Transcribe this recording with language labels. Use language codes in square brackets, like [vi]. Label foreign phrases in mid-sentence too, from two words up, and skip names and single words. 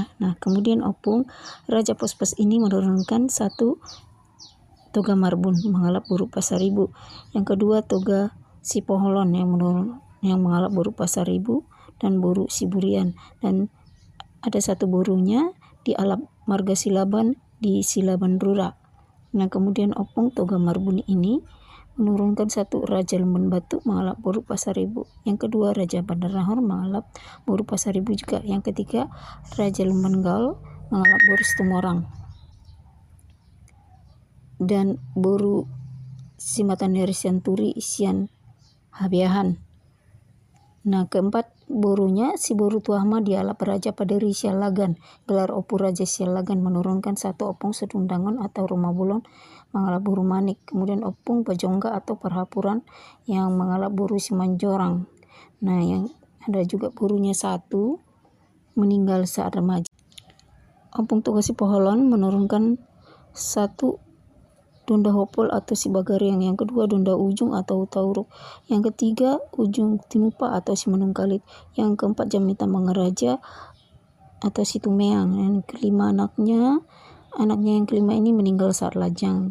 [id] Nah, kemudian Opung Raja Pospos ini menurunkan 1 Toga Marbun mengalap Buru Pasaribu, yang kedua Toga Si Poholon yang mengalap Buru Pasaribu dan Buru Siburian, dan ada 1 burunya di Alap Marga Silaban di Silaban Rura. Nah, kemudian Opung Toga Marbun ini menurunkan 1 Raja Lemban Batu mengalap Buru Pasaribu, yang kedua Raja Bandar Nahor mengalap Buru Pasaribu juga, yang ketiga Raja Lemban Gaul mengalap Buru Situmorang dan Buru Simataneri Sianturi Sian Habiahan. Nah, keempat burunya si Buru Tuahma dialap Raja Paderi Sialagan, gelar Opu Raja Sialagan, menurunkan 1 Opung Sedundangon atau Rumah Bulon mengalap Buru Manik. Kemudian Opung Pajongga atau Perhapuran yang mengalap Buru Simanjorang. Nah, yang ada juga burunya 1 meninggal saat remaja. Opung Toga Si Poholon menurunkan 1 Dunda Hopol atau Si Bagariang, yang kedua Dunda Ujung atau Tauruk, yang ketiga Ujung Tinupa atau Si Manungkalit, yang keempat Jamita Mangaraja atau Si Tumeang, yang kelima anaknya yang kelima ini meninggal saat lajang.